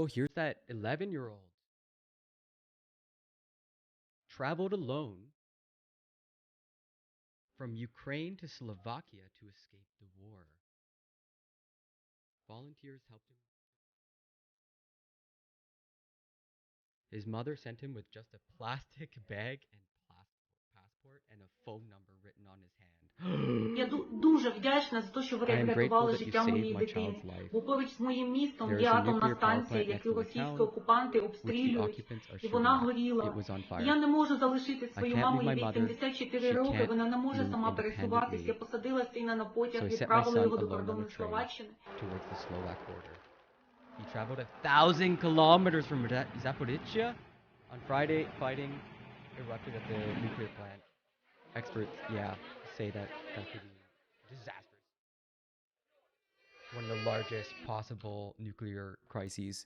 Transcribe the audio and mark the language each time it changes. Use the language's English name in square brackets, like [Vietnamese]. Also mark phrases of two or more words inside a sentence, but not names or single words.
[English] Here's that 11-year-old traveled alone from Ukraine to Slovakia to escape the war. Volunteers helped him. His mother sent him with just a plastic bag and passport and a phone number written on his hand. [Ukrainian] Я дуже вдячна за те, що ви врятували життя моєї дитини. Бо поруч з моїм містом є атомна станція, яку російські окупанти обстрілюють, і вона горіла. І я не можу залишити свою маму, їй 84 роки, вона не може сама пересуватися. Я посадила сина на потяг, відправила його до кордону Словаччини. [English] He traveled 1,000 kilometers from Zaporizhzhia. On Friday, fighting erupted at the nuclear plant. Experts, say that could be disastrous. One of the largest possible nuclear crises.